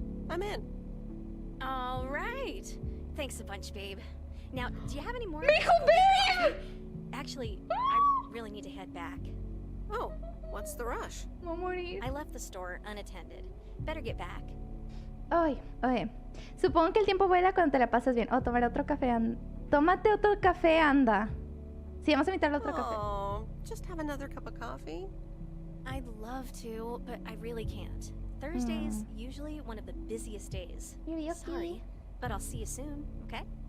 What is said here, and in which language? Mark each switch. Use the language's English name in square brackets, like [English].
[English] I'm in. All right. Thanks a bunch, babe. Now, do you have any more? [Spanish] ¡Mijo, babe! [English] Actually, I really need to head back. Oh, what's the rush? [Spanish] Voy a morir. [English] I left the store unattended. Better get back. [Spanish] Ay, oye. Supongo que el tiempo vuela cuando te la pasas bien. Oh, tomar otro café. Tómate otro café, anda. Sí, vamos a invitarle otro café. [English] Oh, just have another cup of coffee. I'd love to, but I really can't. Thursday's usually one of the busiest days. Sorry, but I'll see you soon, okay?